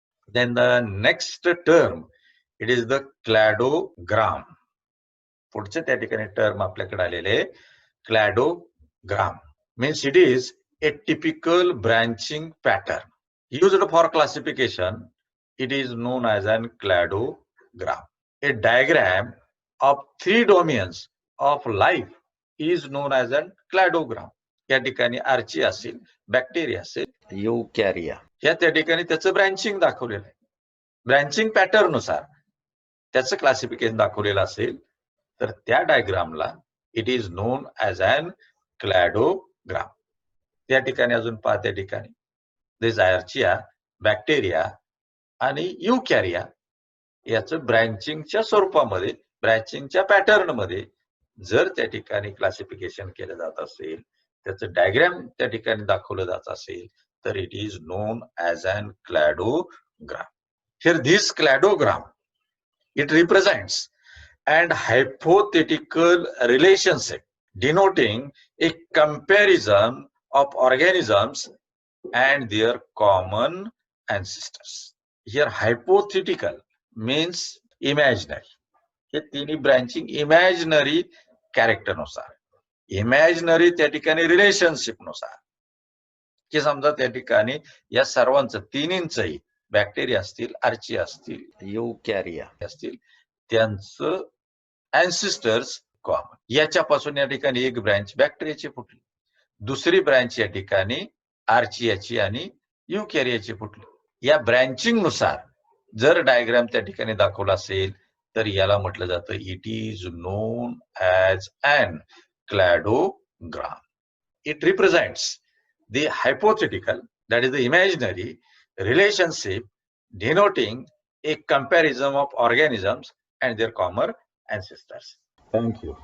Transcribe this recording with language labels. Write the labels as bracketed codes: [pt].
[en] Then the next term, it is the cladogram. [mr] पुढचे त्या ठिकाणी टर्म आपल्याकडे आलेले cladogram. [en] Means it is a typical branching pattern used for classification. It is known as an cladogram. A diagram of 3 domains of life is known as an cladogram. [mr] या ठिकाणी आर्ची असेल, bacteria असेल, युकॅरिया, या त्या ठिकाणी त्याचं ब्रँचिंग दाखवलेलं आहे. ब्रँचिंग पॅटर्न नुसार त्याचं क्लासिफिकेशन दाखवलेलं असेल तर त्या डायग्रामला [en] It is known as an cladogram. [mr] त्या ठिकाणी अजून पहा, त्या ठिकाणी दिस आर्चिया, बॅक्टेरिया आणि युकॅरिया याचं ब्रँचिंगच्या स्वरूपामध्ये, ब्रँचिंगच्या पॅटर्नमध्ये जर त्या ठिकाणी क्लासिफिकेशन केलं जात असेल, त्याचं डायग्राम त्या ठिकाणी दाखवलं जात असेल, तर [en] It is known as an cladogram. Here this cladogram it represents and hypothetical relationship denoting a comparison of organisms and their common ancestors. Here hypothetical means imaginary. [mr] हे तिन्ही ब्रँचिंग इमॅजिनरी कॅरेक्टर नुसार, इमॅजिनरी त्या ठिकाणी रिलेशनशिप नुसार, की समजा त्या ठिकाणी या सर्वांचं तिन्हींचंही, बॅक्टेरिया असतील, आर्ची असतील, युकॅरिया असतील, त्यांचं अँसिस्टर्स कॉमन. याच्यापासून या ठिकाणी एक ब्रँच बॅक्टेरियाची फुटली, दुसरी ब्रँच या ठिकाणी आर्चियाची आणि युकॅरियाची फुटली. या ब्रँचिंग नुसार जर डायग्राम त्या ठिकाणी दाखवला असेल तर याला म्हटलं जातं [en] It is known as an cladogram. It represents the hypothetical, that is the imaginary relationship denoting a comparison of organisms and their common ancestors. Thank you.